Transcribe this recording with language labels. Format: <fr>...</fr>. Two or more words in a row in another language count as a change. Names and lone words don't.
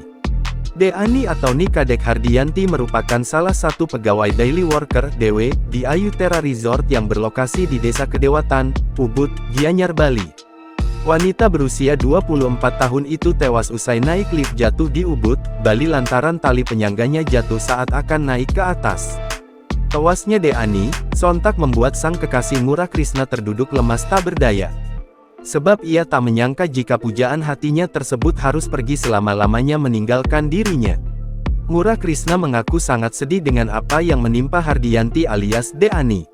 <id>Deani atau Nika Dek Hardianti merupakan salah satu pegawai daily worker (DW) di Ayu Tera Resort yang berlokasi di Desa Kedewatan, Ubud, Gianyar, Bali. Wanita berusia 24 tahun itu tewas usai naik lift jatuh di Ubud, Bali lantaran tali penyangganya jatuh saat akan naik ke atas. Tewasnya Deani sontak membuat sang kekasih Ngurah Krisna terduduk lemas tak berdaya. Sebab ia tak menyangka jika pujaan hatinya tersebut harus pergi selama-lamanya meninggalkan dirinya. Ngurah Krisna mengaku sangat sedih dengan apa yang menimpa Hardianti alias Deani.</id>